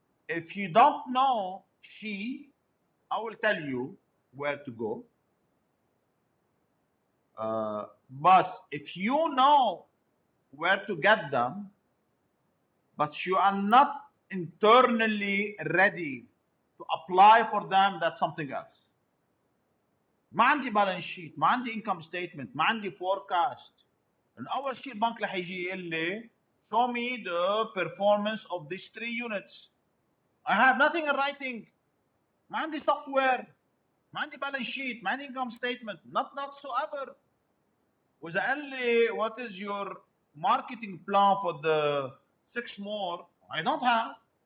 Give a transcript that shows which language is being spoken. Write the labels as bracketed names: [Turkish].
[English] If you don't know, I will tell you where to go. But if you know where to get them, but you are not internally ready to apply for them, that's something else. [Arabic] ما عندي balance sheet، ما عندي income statement، ما عندي forecast. [English] And [Arabic] أول شيء البنك رح يجي يقول لي [English] show me the performance of these 3 units. I have nothing in writing. [Arabic] ما عندي software، ما عندي balance sheet، ما عندي income statement, [English] not whatsoever. [Arabic] وإذا قال لي [English] what is your marketing plan for the 6 more, I don't have.